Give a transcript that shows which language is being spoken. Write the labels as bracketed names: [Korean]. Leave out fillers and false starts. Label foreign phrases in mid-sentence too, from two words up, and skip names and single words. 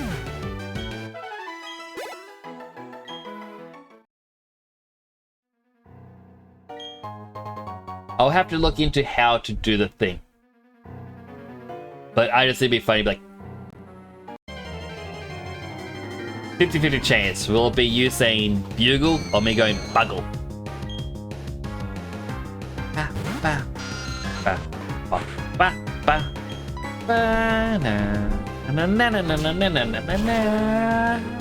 [English] I'll have to look into how to do the thing. But I just think it'd be funny, like 50-50 chance. Will it be you saying bugle or me going buggle? Ba ba ba ba ba ba ba na na na na na na na na na.